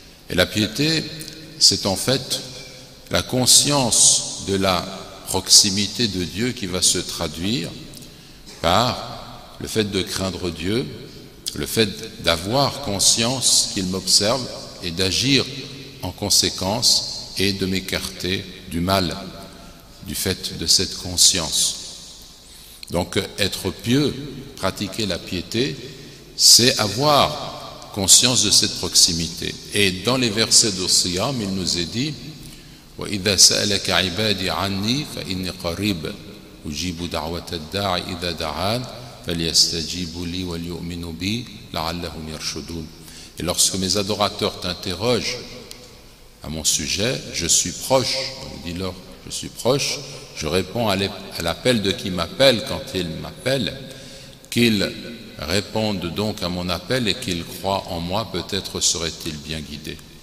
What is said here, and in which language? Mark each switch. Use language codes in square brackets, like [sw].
[fr] Et la piété, c'est en fait la conscience de la proximité de Dieu qui va se traduire par le fait de craindre Dieu, le fait d'avoir conscience qu'il m'observe et d'agir en conséquence et de m'écarter du mal, du fait de cette conscience. Donc être pieux, pratiquer la piété, c'est avoir conscience de cette proximité. Et dans les versets de Siyam, il nous est dit: [ar] وَإِذَا سَأَلَكَ عِبَادِي عَنِّي فَإِنِّي قَرِيبٌ أُجِيبُ دَعْوَةَ الدَّاعِ إِذَا دَعَانِ فَلْيَسْتَجِيبُوا لِي وَلْيُؤْمِنُوا بِي لَعَلَّهُمْ يَرْشُدُونَ. [fr] Et lorsque mes adorateurs t'interrogent à mon sujet, je suis proche. Dis-leur: je suis proche, je réponds à l'appel de qui m'appelle quand il m'appelle, qu'ils répondent donc à mon appel et qu'ils croient en moi, peut-être seraient-ils bien guidés.